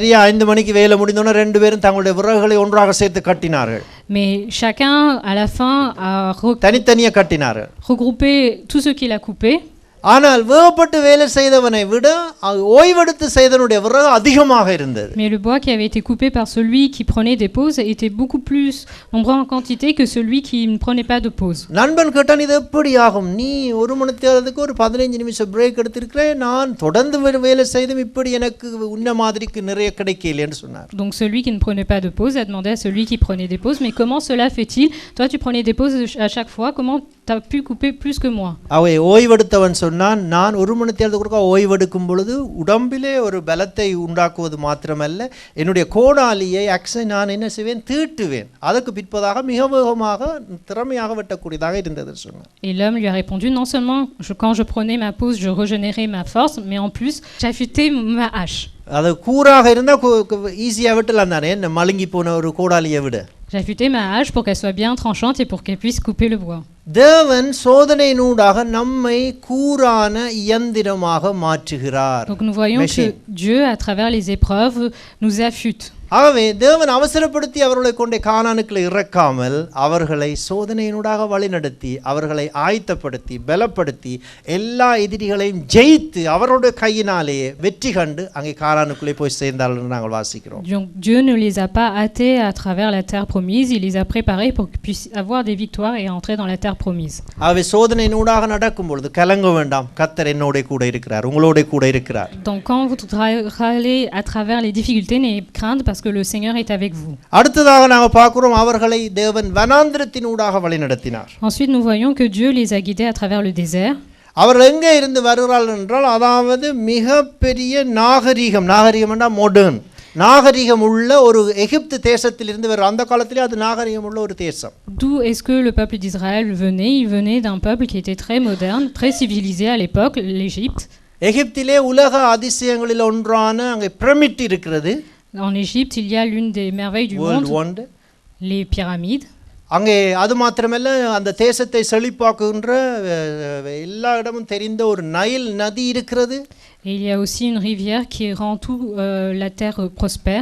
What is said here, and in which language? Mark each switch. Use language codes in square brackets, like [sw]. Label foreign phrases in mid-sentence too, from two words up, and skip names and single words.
[ta] சரியா 5 மணிக்கு வேலை முடிந்தோன ரெண்டு பேரும் தங்களுடைய விறகுகளை ஒன்றாக சேர்த்து கட்டினார்கள். [fr] Mais chacun à la fin a [ta] தனித்தனியா கட்டினார்கள். [fr] regroupé tout ce qu'il a coupé. [ta] ஆனால் வேகப்பட்டு வேலை செய்தவனை விட ஓய்வெடுத்து செய்தவனுடைய விறகு அதிகமாக இருந்தது. [fr] Mais le bois qui avait été coupé par celui qui prenait des pauses était beaucoup plus nombreux en quantité que celui qui ne prenait pas de pause. [ta] நண்பன் கேட்டான், இது எப்படி ஆகும்? நீ ஒரு மணித்தியாலத்துக்கு ஒரு 15 நிமிஷம் பிரேக் எடுத்திருக்கிறே, நான் தொடர்ந்து வேலை செய்தும் இப்படி எனக்கு உன்ன மாதிரிக்கு நிறைய கிடைக்கலைன்னு சொன்னார். [fr] Donc celui qui ne prenait pas de pause a demandé à celui qui prenait des pauses, mais comment cela fait-il? Toi tu prenais des pauses à chaque fois, comment tu as pu couper plus que moi? [ta] அவை ஓய்வெடுத்தவன் நான் ஒரு மணித்தியாலத்துக்கு ஓய்வெடுக்கும் பொழுது உடம்பிலே ஒரு பலத்தை உண்டாக்குவது மாத்திரமல்ல, என்னுடைய கோடாலியை ஆக்சை நான் என்ன செய்வேன், தீட்டுவேன். அதற்கு பிற்பதாக மிக வேகமாக திறமையாக வெட்டக்கூடியதாக இருந்தது சொன்னார். [fr] Et l'homme lui a répondu, non seulement quand je prenais ma pause je régénérais ma force, mais en plus j'affûtais ma hache. [ta] அது கூராக இருந்தா ஈஸியா வெட்டலாம் தானே, என்ன மழுங்கி போன ஒரு கோடாலியை விட. [fr] J'affûtais ma hache pour qu'elle soit bien tranchante et pour qu'elle puisse couper le bois. [ta] தேவன் சோதனையினூடாக நம்மை கூரான இயந்திரமாக மாற்றுகிறார். [fr] Donc nous voyons que Dieu à travers les épreuves nous affûte. [ta] ஆகவே தேவன் அவசரப்படுத்தி அவர்களை கொண்டே கானானுக்குள்ள இறக்காமல் அவர்களை சோதனையினூடாக வழிநடத்தி அவர்களை ஆயத்தப்படுத்தி பலப்படுத்தி எல்லா எதிரிகளையும் ஜெயித்து அவருடைய கையினாலேயே வெற்றி கண்டு அங்கே கானானுக்குள்ளே போய் சேர்ந்தார்கள் என்று நாங்கள் வாசிக்கிறோம். [fr] Donc Dieu ne les a pas hâtés à travers la terre promise, il les a préparés pour qu'ils puissent avoir des victoires et entrer dans la terre promise. [ta] ஆகவே சோதனையினூடாக நடக்கும் பொழுது கலங்க வேண்டாம், கர்த்தர் என்னோட கூட இருக்கிறார், உங்களோட கூட இருக்கிறார். [fr] Donc quand vous râlez à travers les difficultés, n'ayez crainte parce que le Seigneur est avec vous. [ta] அடுத்ததாக நாங்கள் பார்க்கிறோம், அவர்களை தேவன் வனாந்திரத்தினூடாக வழிநடத்தினார். [fr] Ensuite nous voyons que Dieu les a guidés à travers le désert. [ta] அவர்கள் எங்கே இருந்து வருகிறார்கள் என்றால், அதாவது மிகப்பெரிய நாகரிகம் என்றால் மாடர்ன் நாகரிகம் உள்ள ஒரு எகிப்து தேசத்திலிருந்து வர, அந்த காலத்திலே அது நாகரிகம் உள்ள ஒரு தேசம். [fr] D'où est-ce que le peuple d'Israël venait? Il venait d'un peuple qui était très moderne, très civilisé à l'époque, l'Égypte. [ta] எகிப்திலே உலக அதிசயங்களில் ஒன்றான அங்கே பிரமிட் இருக்கிறது. [fr] En Égypte, il y a l'une des merveilles du வேர்ல்ட் monde, ஒண்டர். les pyramides. [ta] அங்கே அது மாத்திரமல்ல, அந்த தேசத்தை செழிப்பாக்குகின்ற எல்லா இடமும் தெரிந்த ஒரு நைல் நதி இருக்கிறது. [fr] Et il y a aussi une rivière qui rend tout la terre prospère.